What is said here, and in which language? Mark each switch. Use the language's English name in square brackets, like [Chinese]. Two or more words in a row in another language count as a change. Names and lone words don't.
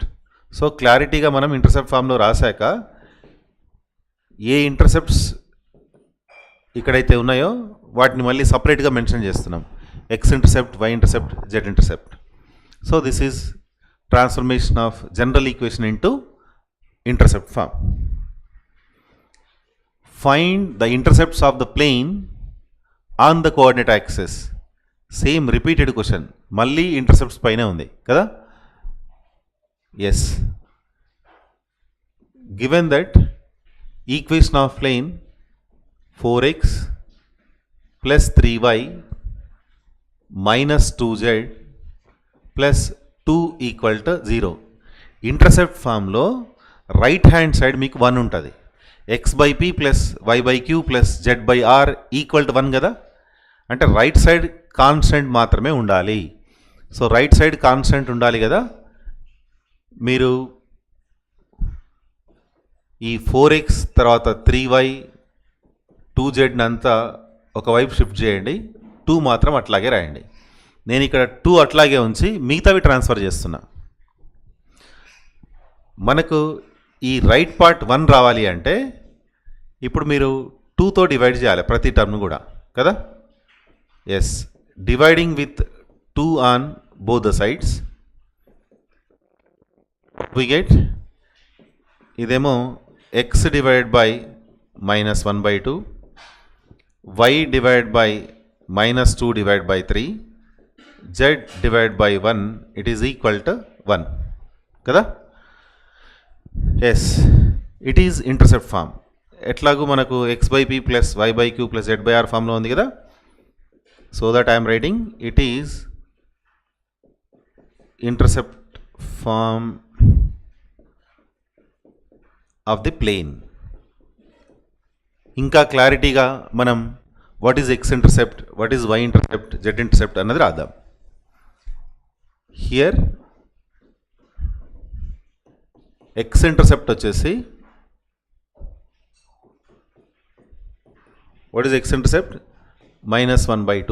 [Telugu] సో క్లారిటీగా మనం [English] intercept form [Telugu] రాశాక ఏ ఇంటర్సెప్ట్స్ ఇక్కడైతే ఉన్నాయో వాటిని మళ్ళీ [English] separately mention [Telugu] చేస్తున్నాం. [English] X intercept, Y intercept, Z intercept. So this is transformation of general equation into intercept form. Find the intercepts of the plane on the coordinate axis. same repeated question, [Telugu] మళ్ళీ ఇంటర్సెప్ట్స్ పైనే ఉంది కదా. [English] Yes, given that equation of plane 4x + 3y - 2z + 2 = 0. intercept form right hand side [Telugu] మీకు 1 ఉంటుంది. x/p + y/q + z/r = 1 కదా. అంటే [English] right side constant [Telugu] మాత్రమే ఉండాలి. [English] so right side constant [Telugu] ఉండాలి కదా. మీరు ఈ 4x తర్వాత 3y 2z అంతా ఒకవైపు షిఫ్ట్ చేయండి, 2 మాత్రం అట్లాగే రాయండి. నేను ఇక్కడ 2 అట్లాగే ఉంచి మిగతావి ట్రాన్స్ఫర్ చేస్తున్నా. మనకు ఈ [English] right part [Telugu] 1 రావాలి అంటే ఇప్పుడు మీరు 2తో డివైడ్ చేయాలి ప్రతి టర్మ్ కూడా కదా. [English] Yes, dividing with 2 on both the sides we get, ఇదేమో x divide by -1/2, y divide by -2 divide by 3, z divide by 1 it is equal to 1 కదా. Yes, it is intercept form. [Telugu] ఎట్లాగూ మనకు x/p + y/q + z/r ఫామ్లో ఉంది కదా. [English] So that I'm writing it is intercept form of the plane. [Telugu] ఇంకా క్లారిటీగా మనం [English] what is X intercept, what is Y intercept, Z intercept [Telugu] అన్నది రాద్దాం. [English] here X intercept వచ్చేసి what is X intercept -1/2.